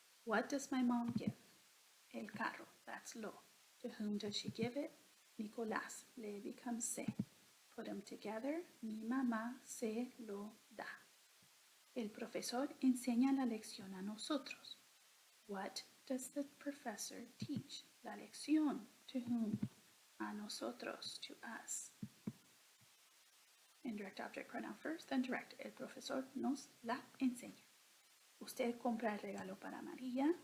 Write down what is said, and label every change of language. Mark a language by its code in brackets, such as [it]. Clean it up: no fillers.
[en] What does my mom give? [es] El carro. [en] That's lo. To whom does she give it? Nicolás. Le becomes se. Put them together. [es] Mi mamá se lo da. El profesor enseña la lección a nosotros. [en] What does the professor teach? [es] La lección. [en] To whom? [es] A nosotros. [en] To us. Indirect object pronoun first, then direct. [es] El profesor nos la enseña. Usted compra el regalo para María.